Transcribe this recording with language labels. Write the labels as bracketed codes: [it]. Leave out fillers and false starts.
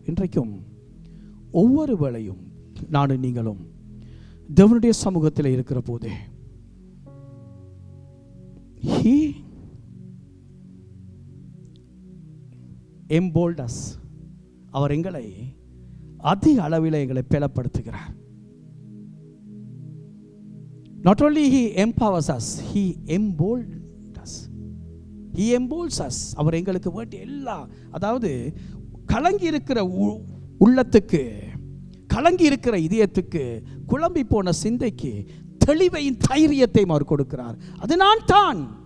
[ta] இன்றைக்கும் ஒவ்வொரு வேளையும் நானும் நீங்களும் தேவனுடைய சமூகத்தில் இருக்கிற போதே [en] He emboldened us. [ta] அவர் எங்களை அதிக அளவில் எங்களை பலப்படுத்துகிறார். [en] Not only He empowers us, He emboldens us. He emboldens us. [ta] அவர் எங்களுக்கு வேண்டிய எல்லா, அதாவது கலங்கி இருக்கிற உள்ளத்துக்கு, கலங்கி இருக்கிற இதயத்துக்கு, குழம்பி போன சிந்தைக்கு தெளிவையும் தைரியத்தையும் அவர் கொடுக்கிறார். அது நான் தான்.